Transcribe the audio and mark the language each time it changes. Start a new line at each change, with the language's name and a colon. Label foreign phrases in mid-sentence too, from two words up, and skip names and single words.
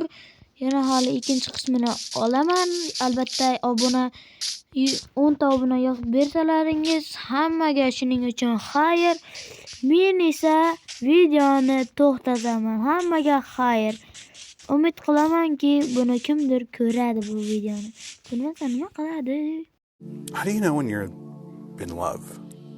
Uzbek: Yana hali ikkinchi qismini olaman. Albatta, 10 ta obuna yozib bersalaringiz hammaga shuning uchun xayr. Men esa videoni to'xtataman. Hammaga xayr. Umid qilamanki, buni kimdir ko'radi bu videoni. Ko'rmasa nima qiladi?
English: How do you know when you're in love?